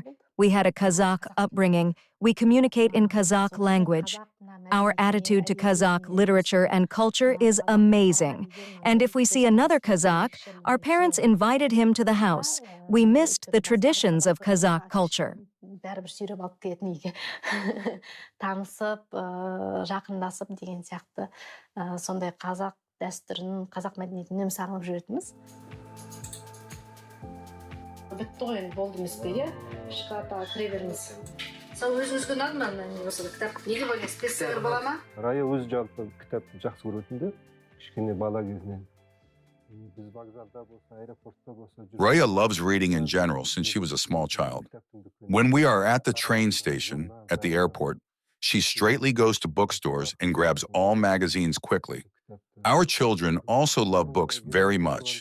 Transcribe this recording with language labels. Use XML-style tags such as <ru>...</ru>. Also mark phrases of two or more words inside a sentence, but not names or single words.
<en>We had a Kazakh upbringing. We communicate in Kazakh language. Our attitude to Kazakh literature and culture is amazing. And if we see another Kazakh, our parents invited him to the house. We missed the traditions of Kazakh culture.</en> <kk>Бәрібір сүйреп алып келетін үйге. Танысып, жақындасып деген сияқты сондай қазақ дәстүрін, қазақ мәдениетін үнемі сағынып жүретінбіз. Бітті ғой, болды емес пе, иә? Шкафқа кіре беріңіз. Сау өзіңізге ұнады ма осы кітап? Неге ойлайсыз? Бестселлер бола ма? Рая өзі жалпы кітапты жақсы көретінді. Кішкене бала кезінен.</kk> <en>Raya loves reading in general since she was a small child. When we are at the train station, at the airport, she straightly goes to bookstores and grabs all magazines quickly. Our children also love books very much.</en>